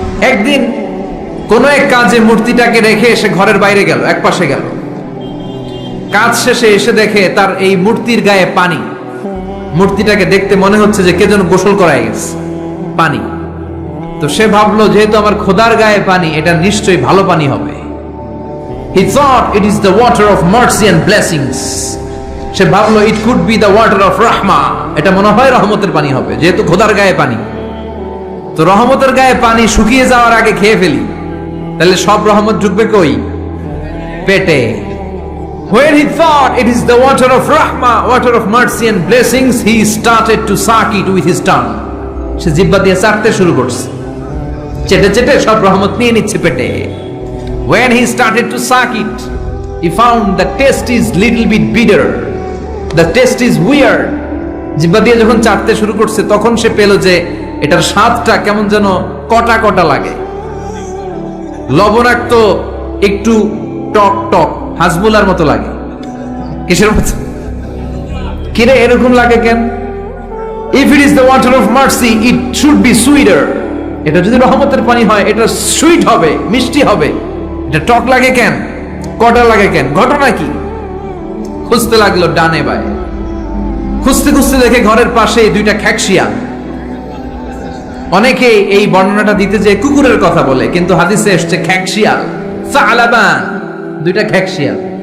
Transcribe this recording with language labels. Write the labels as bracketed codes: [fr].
[bn] একদিন কোন এক কাজে মূর্তিটাকে রেখে সে ঘরের বাইরে গেল, এক পাশে গেল। কাজ শেষে এসে দেখে তার এই মূর্তির গায়ে পানি। মূর্তিটাকে দেখতে মনে হচ্ছে যে কে যেন গোসল করায় গেছে, পানি। তো সে ভাবলো যেহেতু আমার খোদার গায়ে পানি, এটা নিশ্চয়ই ভালো পানি হবে। [en] He thought it is the water of mercy and blessings. [bn] সে ভাবলো [en] it could be the water of rahma. [bn] এটা মনে হয় রহমতের পানি হবে, যেহেতু খোদার গায়ে পানি। তো রহমতের গায়ে পানি শুকিয়ে যাওয়ার আগে খেয়ে ফেলি, তাহলে সব রহমত ঢুকবে কই? পেটে। [en] When he thought it is the water of rahma, water of mercy and blessings, he started to suck it with his tongue. [bn] সে জিহ্বা দিয়ে চাটতে শুরু করছে, চেটে চেটে সব রহমত নিয়ে নিচ্ছে পেটে। [en] When he started to suck it, he found the taste is little bit bitter. The taste is weird. [bn] জিহ্বা দিয়ে যখন চাটতে শুরু করছে, তখন সে পেল যে এটার স্বাদটা কেমন যেন কটা কটা লাগে, লবণাক্ত, একটু টক টক, হাজমুলার মতো লাগে। কিসের মতো? কিরে এরকম লাগে কেন? [en] If it is the water of mercy, it should be sweeter. [bn] এটা যদি রহমতের পানি হয়, এটা সুইট হবে, মিষ্টি হবে। এটা টক লাগে কেন, কটা লাগে কেন, ঘটনা কি? খুঁজতে লাগলো ডানে বায়ে। খুঁজতে খুঁজতে দেখে ঘরের পাশে দুইটা খ্যাকশিয়াল। অনেকে এই বর্ণনাটা দিতে যে কুকুরের কথা বলে, কিন্তু হাদিসে এসছে খ্যাকশিয়াল, সালাবান, দুইটা খ্যাকশিয়াল।